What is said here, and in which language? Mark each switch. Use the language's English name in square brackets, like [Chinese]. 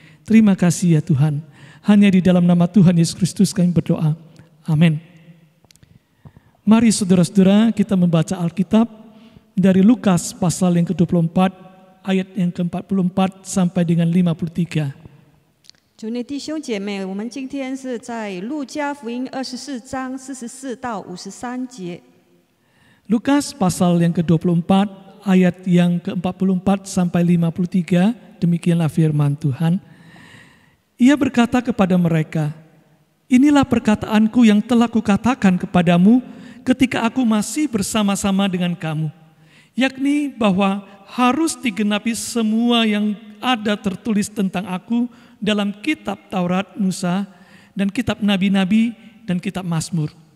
[Indonesian] Terima kasih ya Tuhan. Hanya di dalam nama Tuhan Yesus Kristus kami berdoa. Amin. Mari saudara-saudara kita membaca Alkitab dari Lukas pasal yang ke-24 ayat yang ke-44 sampai dengan 53. [Chinese] 主内弟兄姐妹，我们今天是在路加福音24章44到53节。 [Indonesian] Lukas pasal yang ke-24 ayat yang ke-44 sampai 53, demikianlah firman Tuhan. Ia berkata kepada mereka, "Inilah perkataanku yang telah kukatakan kepadamu ketika aku masih bersama-sama dengan kamu, yakni bahwa harus digenapi semua yang ada tertulis tentang aku dalam kitab Taurat Musa dan kitab Nabi-Nabi dan kitab Mazmur."